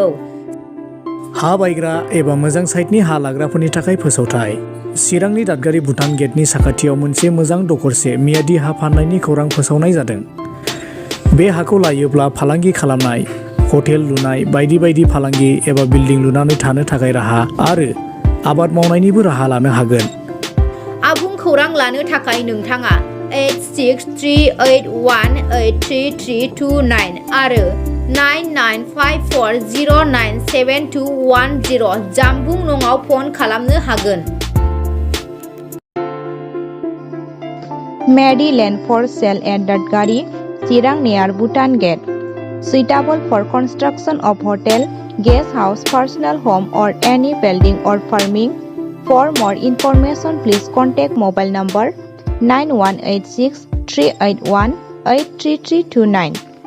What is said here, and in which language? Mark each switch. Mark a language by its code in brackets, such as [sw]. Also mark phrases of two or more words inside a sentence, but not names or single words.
[brx] हा बायग्रा एबा मोजां साइटनि हा लाग्राफोरनि थाखाय फोसावथाय चिरांनि दादगारि भुटान गेटनि साखाथियाव मोनसे मोजां दखरसे मियादि हा फाननायनि खौरां फोसावनाय जादों बे हाखौ लायोब्ला फालांगि खालामनाय हटेल लुनाय बायदि बायदि फालांगि एबा बिल्डिं लुनानै थानो थाखाय राहा आरो आबाद मावनायनिबो राहा लानो हागोन आबुं खौरां लानो थाखाय नोंथाङा 8638183329 आरो 9954097210 जानबुं नङाव फन खालामनो हागोन [en] Mary Land for sale at Dadgari, Chirang near Bhutan Gate. Suitable for construction of hotel, guest house, personal home or any building or farming. For more information, please contact mobile number 9186 381 83329.